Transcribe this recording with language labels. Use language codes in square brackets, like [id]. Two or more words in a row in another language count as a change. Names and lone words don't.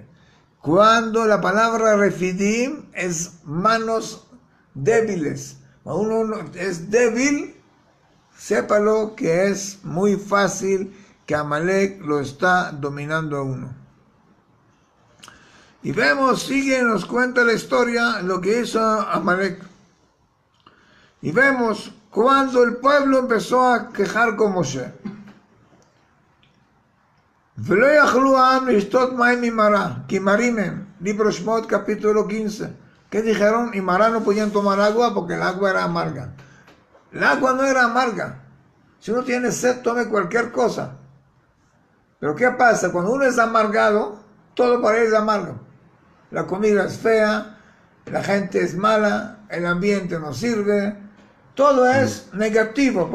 [es] Cuando la palabra refidim es manos débiles, cuando uno es débil, sépalo que es muy fácil que Amalek lo está dominando a uno. Y vemos, sigue, nos cuenta la historia, lo que hizo Amalek. Y vemos cuando el pueblo empezó a quejar con Moshe. [he] ולא יכלו העם לשתות מים ממרה, כי מרים הם. [es] libro Shmot, capítulo 15. ¿Qué dijeron? Y Mará no podían tomar agua porque el agua era amarga. El agua no era amarga. Si uno tiene sed, tome cualquier cosa. Pero ¿qué pasa? Cuando uno es amargado, todo para él es amargo. La comida es fea, la gente es mala, el ambiente no sirve, todo es negativo.